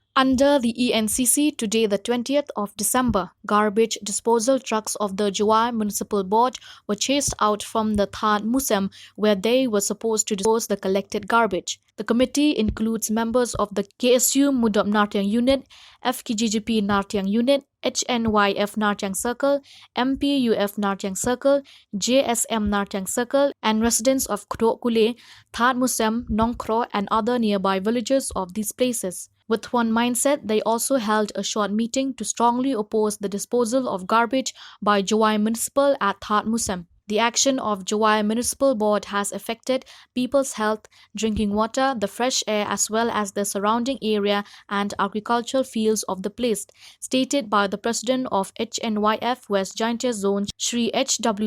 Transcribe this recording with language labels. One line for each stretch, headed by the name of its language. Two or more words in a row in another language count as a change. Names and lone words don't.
English: Under the ENCC, today the 20th of December, garbage disposal trucks of the Jowai Municipal Board were chased out from the Thad Musem where they were supposed to dispose the collected garbage. The committee includes members of the KSU Mudop Nartiang Unit, FKGGP Nartiang Unit, HNYF Nartiang Circle, MPUF Nartiang Circle, JSM Nartiang Circle, and residents of Kro Kule, Thad Musem, Nongkro, and other nearby villages of these places. With one mindset, they also held a short meeting to strongly oppose the disposal of garbage by Jowai Municipal at Thad Musem. The action of Jowai Municipal Board has affected people's health, drinking water, the fresh air as well as the surrounding area and agricultural fields of the place, stated by the President of HNYF West Jaintia Zone, Shri H.W.